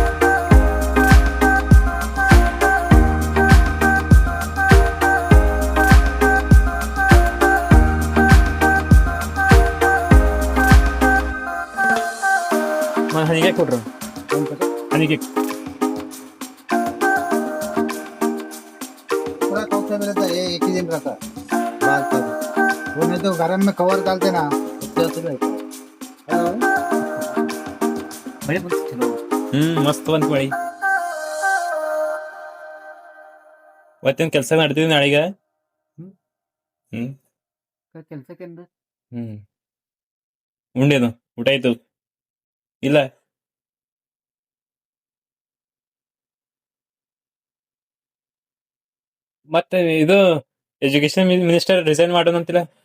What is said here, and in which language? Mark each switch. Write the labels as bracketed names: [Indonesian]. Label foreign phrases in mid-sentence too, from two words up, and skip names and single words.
[Kannada] ಹನಿಗೆ ಕೊಟ್ರು ಹನಿಗೆ [Hindi] पूरा कौन सा रहता है, एक ही दिन रहता है बाल का। वो नहीं तो गरम में कवर डालते ना उससे असर रहता है। [Kannada] ಮಸ್ತ್ ಬಂತು ಮಳಿ. ಇವತ್ತೇನ್ ಕೆಲಸ ನಡೆದಿದೆ ನಾಳೆಗೆ. ಕೆಲಸಕ್ಕೆ ಉಂಡೇನು ಊಟ ಆಯ್ತು ಇಲ್ಲ? ಮತ್ತೆ ಇದು [English] education minister resign [Kannada] ಮಾಡೋಣ ಅಂತಿಲ್ಲ?